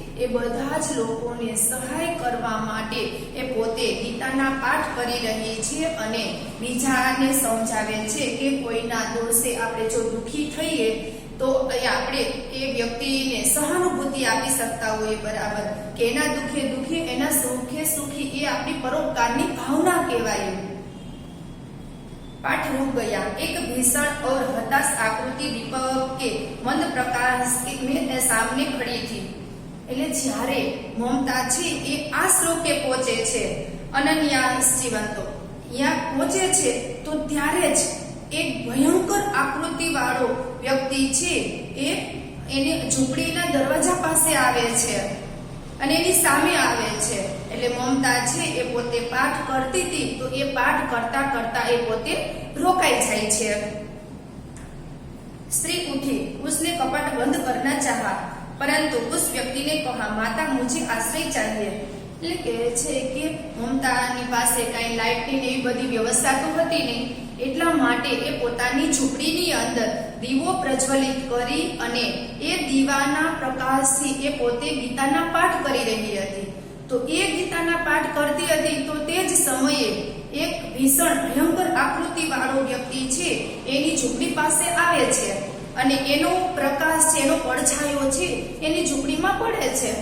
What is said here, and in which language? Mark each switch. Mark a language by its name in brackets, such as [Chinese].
[Gujarati] એ બધા જ લોકોને સહાય કરવા માટે એ પોતે ગીતાના પાઠ કરી રહી છે અને બીજાને સમજાવે છે કે કોઈના દોષે આપણે જો દુઃખી થઈએ તો આપણે એ વ્યક્તિને સહાનુભૂતિ આપી શકતા હોઈએ બરાબર કે એના દુઃખે દુઃખી એના સુખે સુખી એ આપણી પરોપકારની ભાવના કહેવાય. [Hindi] पाठ रुक गया. एक भीषण और हताश आकृति दीपक के मंद प्रकाश में सामने खड़ी थी. [Gujarati] એટલે જ્યારે મમતા છે એ આ શ્લોકે પહોંચે છે અનન્યા શિવંતો અહીંયા પહોંચે છે તો ત્યારે જ એક ભયંકર આકૃતિ વાળો વ્યક્તિ છે એ એની ઝૂંપડીના દરવાજા પાસે આવે છે અને એની સામે આવે છે. એટલે મમતા છે એ પોતે પાઠ કરતી હતી તો એ પાઠ કરતા કરતા એ પોતે રોકાઈ જાય છે. [Hindi] स्त्री उठी, उसने कपाट बंद करना चाहा परंतु उस व्यक्ति ने कहा माता मुझे आश्रय चाहिए. [Gujarati] એટલે કે છે કે મમતાની પાસે કઈ લાઇટની એવી બધી વ્યવસ્થા તો હતી નહીં એટલા માટે એ પોતાની ઝૂંપડીની અંદર દીવો પ્રજ્વલિત કરી અને એ દીવાના પ્રકાશથી એ પોતે ગીતાના પાઠ કરી રહી હતી. તો એ ગીતાના પાઠ કરતી હતી તો તે જ સમયે એક ભીષણ ભયંકર આકૃતિ વાળો વ્યક્તિ છે એની ઝૂંપડી પાસે આવે છે અને એનો પ્રકાશ છે એનો પડછાયો છે એની ઝૂંપડીમાં પડે છે.